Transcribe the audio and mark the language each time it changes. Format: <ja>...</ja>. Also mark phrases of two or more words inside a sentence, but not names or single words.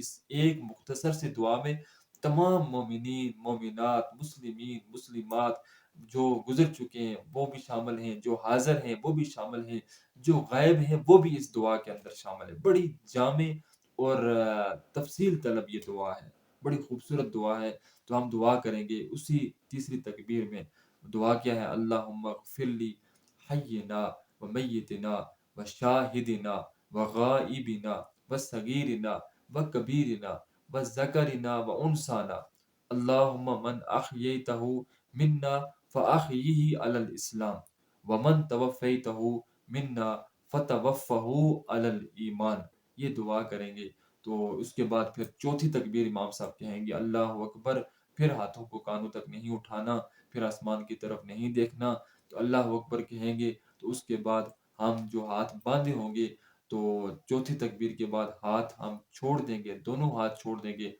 <ur>اس ایک مختصر سی دعا میں تمام مومنین، مومنات، مسلمین، مسلمات جو گزر چکے ہیں وہ بھی شامل ہیں، جو حاضر ہیں وہ بھی شامل ہیں، جو غائب ہیں وہ بھی اس دعا کے اندر شامل ہیں۔ بڑی جامع اور تفصیل طلب یہ دعا ہے، بڑی خوبصورت دعا ہے۔ تو ہم دعا کریں گے اسی تیسری تکبیر میں۔ دعا کیا ہے؟</ur> <ar>اللہم اغفر لی حینا و میتنا و شاہدنا و غائبنا و صغیرنا و کبیرنا و ذکرنا و انسانا، اللہم من احییتہ منا فاحیہ علی الاسلام ومن توفیتہ منا فتوفہ علی الایمان۔</ar> <ur>یہ دعا کریں گے۔ تو اس کے بعد پھر چوتھی تکبیر امام صاحب کہیں گے</ur> <ar>اللہ اکبر،</ar> <ur>پھر ہاتھوں کو کانوں تک نہیں اٹھانا، پھر آسمان کی طرف نہیں دیکھنا۔ تو</ur> <ar>اللہ اکبر</ar> <ur>کہیں گے، تو اس کے بعد ہم جو ہاتھ باندھے ہوں گے تو چوتھی تکبیر کے بعد ہاتھ ہم چھوڑ دیں گے، دونوں ہاتھ چھوڑ دیں گے۔</ur>